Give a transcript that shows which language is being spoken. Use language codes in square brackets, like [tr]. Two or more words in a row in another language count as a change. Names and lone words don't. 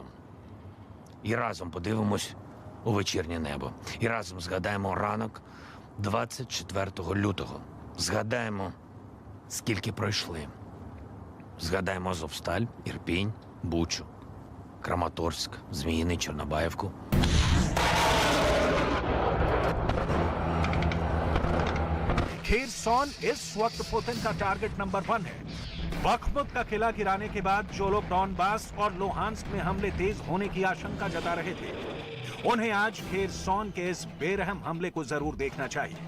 [uk] І разом подивимось у вечірнє небо. І разом згадаємо ранок 24 лютого. Згадаємо, скільки пройшли. Згадаємо Азовсталь, Ірпінь, Бучу, Краматорськ, Зміїний, Чорнобаївку. [hi] खेरसोन इस वक्त पुतिन का [en] target number [hi] 1 है। बखमुत का किला गिराने के बाद जो लोग डॉनबास और लोहांस्क में हमले तेज होने की आशंका जता रहे थे, उन्हें आज खेरसोन के इस बेरहम हमले को जरूर देखना चाहिए।